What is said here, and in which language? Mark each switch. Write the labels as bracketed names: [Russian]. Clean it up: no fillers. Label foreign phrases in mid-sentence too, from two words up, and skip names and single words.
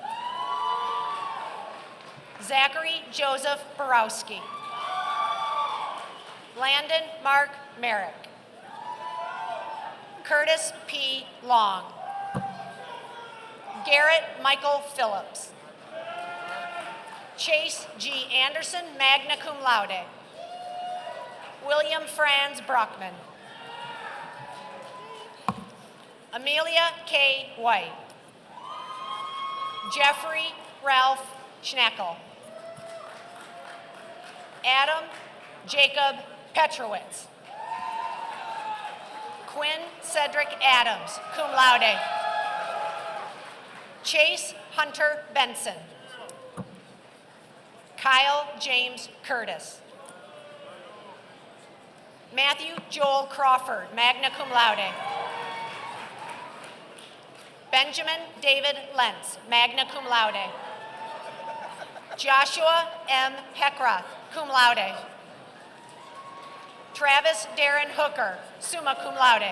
[English] Zachary Joseph Borowski. Landon Mark Merrick. Curtis P. Long. Garrett Michael Phillips. Chase G. Anderson, [Latin] magna cum laude. [English] William Franz Brockman. Amelia K. White. Jeffrey Ralph Schnackel. Adam Jacob Petrowitz. Quinn Cedric Adams, [Latin] cum laude. [English] Chase Hunter Benson. Kyle James Curtis. Matthew Joel Crawford, [Latin] magna cum laude. [English] Benjamin David Lentz, [Latin] magna cum laude. [English] Joshua M. Heckroth, [Latin] cum laude. [English] Travis Darren Hooker, [Latin] summa cum laude.